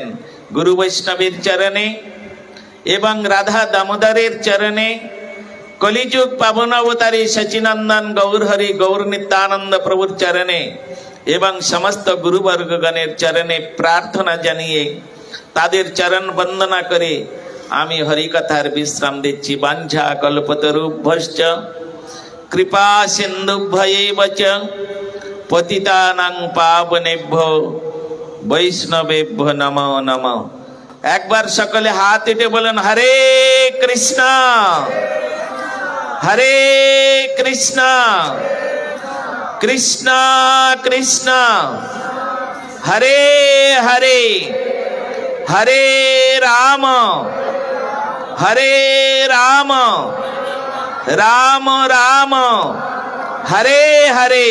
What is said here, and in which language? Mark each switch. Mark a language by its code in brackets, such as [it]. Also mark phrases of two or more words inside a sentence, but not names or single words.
[bn] গুরু বৈষ্ণবের চরণে এবং রাধা দামোদরের চরণে, কলিযুগ পাবন অবতারী সচিনন্দন গৌর হরি গৌর নিত্যানন্দ প্রভুর চরণে এবং সমস্ত গুরুবর্গগণের চরণে প্রার্থনা জানিয়ে তাদের চরণ বন্দনা করে আমি হরিকথার বিশ্রাম দিচ্ছি। [sa] বাঞ্ছা কল্পতরুভ্যশ্চ কৃপা সিন্ধুভ্যেব চ পতিতানাং পাবনেভ্যো বৈষ্ণবেভ্যো নমো নমো। [bn] একবার সকলে হাত উঠে বলেন [sa] হরে কৃষ্ণ হরে কৃষ্ণ কৃষ্ণ কৃষ্ণ হরে হরে হরে রাম হরে রাম রাম রাম হরে হরে।